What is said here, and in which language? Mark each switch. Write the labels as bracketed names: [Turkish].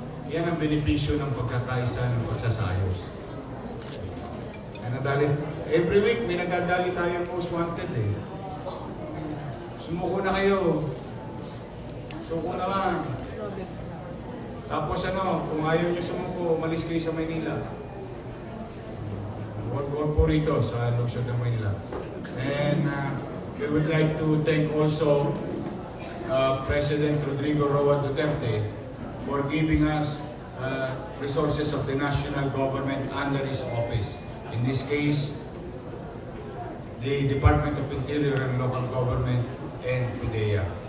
[Filipino] Yan ang benepisyo ng pagkakaisa ng pagsasayos. Nadali. [English] Every week [Filipino] may nagdadali tayo most wanted eh. Sumuko na kayo. Suko na lang. Tapos ano, kung ayaw nyo sumuko, umalis kayo sa Maynila. Huwag po rito sa lungsod ng Manila. [English] And we would like to thank also President Rodrigo Roa Duterte for giving us resources of the national government under his office. In this case, the Department of Interior and Local Government and PIDEA.